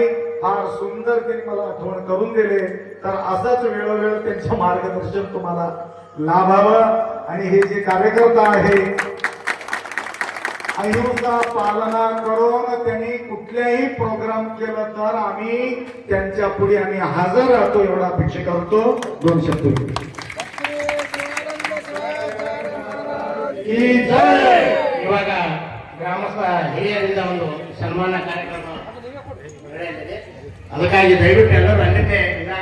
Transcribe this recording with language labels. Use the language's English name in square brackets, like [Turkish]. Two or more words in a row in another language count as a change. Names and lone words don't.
[Marathi] फार सुंदर त्यांनी मला आठवण करून दिले. तर असंच वेळोवेळ त्यांचं मार्गदर्शन तुम्हाला लाभावं. आणि हे जे कार्यकर्ता आहे, अहिंसा पालना करून त्यांनी कुठल्याही प्रोग्राम केलं तर आम्ही त्यांच्या पुढे आम्ही हजर राहतो, एवढा अपेक्षा करतो. 2 शब्द [Kannada] ಇವಾಗ ಗ್ರಾಮಸ್ಥ ಹಿರಿಯರಿಂದ ಒಂದು ಸನ್ಮಾನ ಕಾರ್ಯಕ್ರಮ ನಡೆಯಲಿದೆ. ಅದಕ್ಕಾಗಿ ದಯವಿಟ್ಟು ಎಲ್ಲರೂ ಅಲ್ಲಿಂದೇ